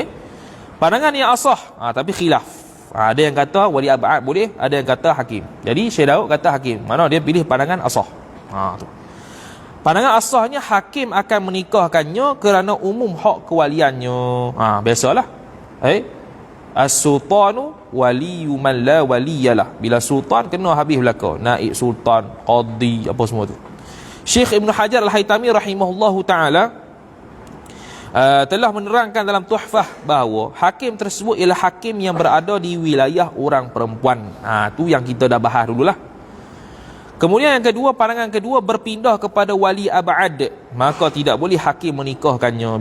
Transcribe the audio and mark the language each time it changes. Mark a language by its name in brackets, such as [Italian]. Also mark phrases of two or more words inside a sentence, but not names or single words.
[Malay] Pandangan yang asah, tapi khilaf. Ada yang kata [Arabic] ولي أبعد [Malay] boleh, ada yang kata hakim. Jadi Syekh Daud kata hakim. Mana dia pilih pandangan asah. Tu. Pandangan asahnya hakim akan menikahkannya kerana umum hak kewaliannya. Biasalah. [Arabic] السلطان ولي من لا ولي له. [Malay] Bila sultan kena habis belaka. Naib sultan, qadi, apa semua tu. Syekh Ibn Hajar Al-Haytami [Arabic] رحمه الله تعالى [Malay] telah menerangkan dalam Tuhfah bahawa hakim tersebut ialah hakim yang berada di wilayah orang perempuan. Tu yang kita dah bahas dululah. Kemudian yang kedua, pandangan kedua berpindah kepada [Arabic] ولي أبعد, [Malay] maka tidak boleh hakim menikahkannya.